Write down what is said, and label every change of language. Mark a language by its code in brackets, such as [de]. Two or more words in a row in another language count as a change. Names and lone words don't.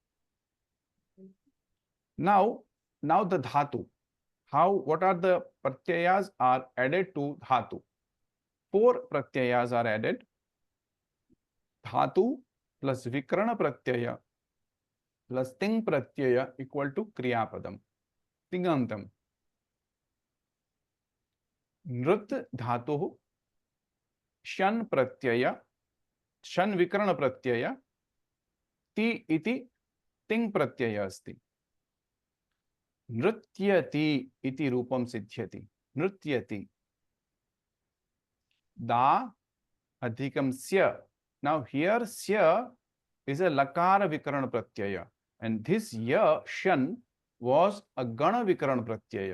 [en] Now the dhatu. What are the pratyayas are added to dhatu? 4 pratyayas are added. Dhatu plus [sa] vikrana pratyaya [en] plus [sa] ting pratyaya [en] equal to kriyapadam. [sa] Tingantam. Nrit dhatu shan pratyaya, shan vikrana pratyaya, ti iti ting pratyaya asti. Nrityati iti rupam siddhyati. Nrityati. Da adhikam sya. [en] Now here sya is a [sa] lakara vikarana pratyaya, [en] and this ya shan was a [sa] gana vikarana pratyaya.